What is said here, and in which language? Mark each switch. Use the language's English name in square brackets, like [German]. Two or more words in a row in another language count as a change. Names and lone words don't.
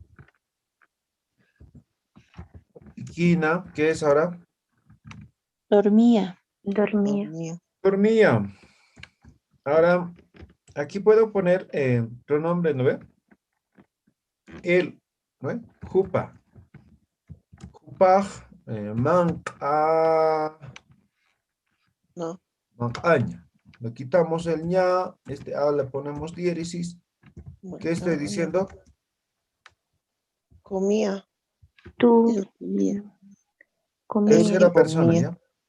[Spanish] Y quina, ¿qué es ahora? Dormía. Dormía. Dormía. Ahora, aquí puedo poner pronombre, ¿no ve? Él, ¿no ve? Jupa. [Aymara] Jupaj, manca, [Spanish] No. mancaña. Le quitamos el ña, este a le ponemos diéresis. Bueno, ¿Qué estoy diciendo? Comía. Tú Él comía. Tercera persona, comía. ¿ya?